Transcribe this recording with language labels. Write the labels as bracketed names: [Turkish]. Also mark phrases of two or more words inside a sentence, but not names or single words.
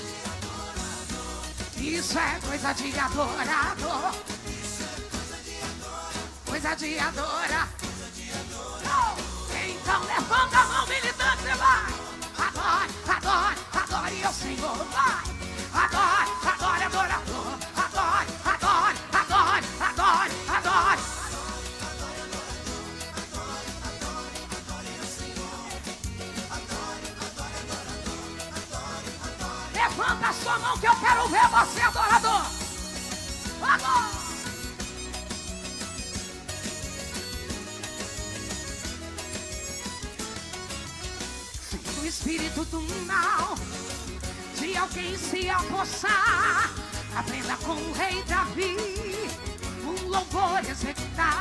[Portuguese] Isso é coisa de adorador. Coisa de adorar. Então levanta a mão, militante. você vai. Adore, adore, adore ao Senhor, vai. Adore, adore, adorador. Adore, adore, adore, adore, adore. Levanta a sua mão que eu quero ver você, adorador. Agora. O espírito do mal de alguém se apossar, aprenda com o rei Davi um louvor executar.